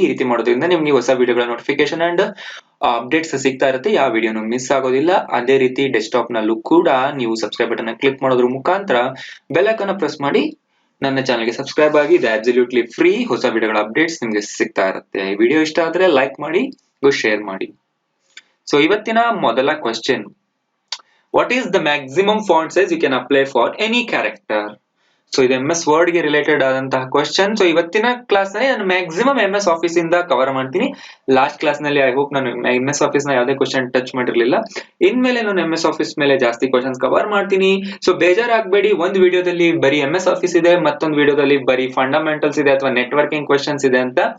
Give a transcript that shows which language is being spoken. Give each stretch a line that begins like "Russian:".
Kannada: ಈ ರೀತಿ ಮಾಡೋದ್ರಿಂದ ನಿಮ್ಗೆ ಹೊಸ ವಿಡಿಯೋಗಳ ನೋಟಿಫಿಕೇಶನ್ ಅಂಡ್ ಅಪ್ಡೇಟ್ಸ್ ಸಿಗ್ತಾ ಇರುತ್ತೆ. ಯಾವ ವಿಡಿಯೋನು ಮಿಸ್ ಆಗೋದಿಲ್ಲ. ಅದೇ ರೀತಿ ಡೆಸ್ಕ್ಟಾಪ್ ನಲ್ಲೂ ಕೂಡ ನೀವು ಸಬ್ಸ್ಕ್ರೈಬ್ ಬಟನ್ ಕ್ಲಿಕ್ ಮಾಡೋದ್ರ ಮುಖಾಂತರ ಬೆಲ್ ಐಕಾನ್ ಪ್ರೆಸ್ ಮಾಡಿ ನನ್ನ ಚಾನಲ್ಗೆ ಸಬ್ಸ್ಕ್ರೈಬ್ ಆಗಿ. ಇದು ಅಬ್ಸಲ್ಯೂಟ್ಲಿ ಫ್ರೀ. ಹೊಸ ವಿಡಿಯೋಗಳ ಅಪ್ಡೇಟ್ಸ್ ನಿಮ್ಗೆ ಸಿಗ್ತಾ ಇರುತ್ತೆ. ಈ ವಿಡಿಯೋ ಇಷ್ಟ ಆದ್ರೆ ಲೈಕ್ ಮಾಡಿ, ಶೇರ್ ಮಾಡಿ. ಸೊ ಇವತ್ತಿನ ಮೊದಲ question,
English: what is the maximum font size you can apply for any character?
Kannada: So ಇದು MS ವರ್ಡ್ ಗೆ ರಿಲೇಟೆಡ್ ಆದಂತಹ ಕ್ವೆಶ್ಚನ್. ಸೊ ಇವತ್ತಿನ ಕ್ಲಾಸ್ ನಲ್ಲಿ ನಾನು ಮ್ಯಾಕ್ಸಿಮಮ್ MS ಆಫೀಸ್ ಇಂದ ಕವರ್ ಮಾಡ್ತೀನಿ. ಲಾಸ್ಟ್ ಕ್ಲಾಸ್ ನಲ್ಲಿ
English: I hope
Kannada: ನಾನು MS ಆಫೀಸ್ ನ ಯಾವುದೇ ಕ್ವೆಶ್ಚನ್ ಟಚ್ ಮಾಡಿರ್ಲಿಲ್ಲ. ಇನ್ಮೇಲೆ ನಾನು MS ಆಫೀಸ್ ಮೇಲೆ ಜಾಸ್ತಿ ಕ್ವೆಶ್ಚನ್ಸ್ ಕವರ್ ಮಾಡ್ತೀನಿ. ಸೊ ಬೇಜಾರಾಗಬೇಡಿ, ಒಂದು ವಿಡಿಯೋದಲ್ಲಿ ಬರೀ MS ಆಫೀಸ್ ಇದೆ, ಮತ್ತೊಂದು ವಿಡಿಯೋದಲ್ಲಿ ಬರೀ ಫಂಡಮೆಂಟಲ್ಸ್ ಇದೆ ಅಥವಾ ನೆಟ್ವರ್ಕಿಂಗ್ ಕ್ವೆಶ್ಚನ್ಸ್ ಇದೆ ಅಂತ.